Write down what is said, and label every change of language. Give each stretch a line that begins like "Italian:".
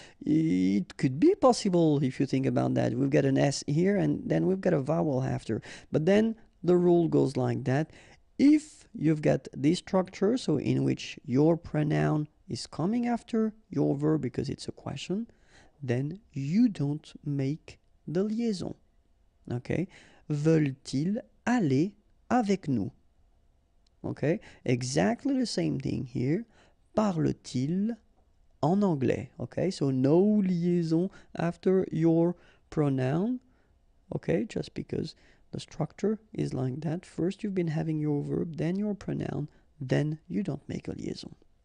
English: It could be possible if you think about that. We've got an S here, and then we've got a vowel after. But then the rule goes like that. If you've got this structure, so in which your pronoun is coming after your verb because it's a question, then you don't make the liaison, okay?
French: Veulent-ils aller avec nous? Okay, exactly the same thing here. Parle-t-il en anglais?
English: Okay, so no liaison after your pronoun. Okay, just because the structure is like that. First you've been having your verb, then your pronoun, then you don't make a liaison.